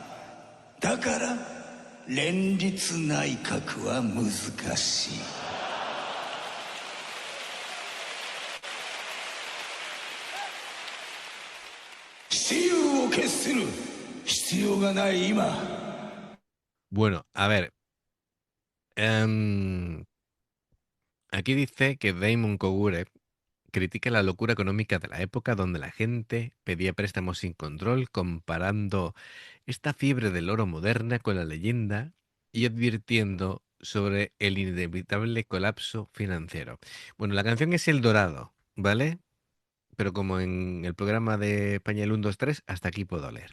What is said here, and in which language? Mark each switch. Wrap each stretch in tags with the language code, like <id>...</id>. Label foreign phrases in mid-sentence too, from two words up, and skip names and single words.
<ja>だから連立内閣は難しい。雌雄を決する必要がない今。</ja> <es>Bueno, a ver, em, aquí dice que Damon Kogure critica la locura económica de la época donde la gente pedía préstamos sin control, comparando esta fiebre del oro moderna con la leyenda y advirtiendo sobre el inevitable colapso financiero. Bueno, la canción es El Dorado, ¿vale? Pero como en el programa de España el 1, 2, 3, hasta aquí puedo leer.</es>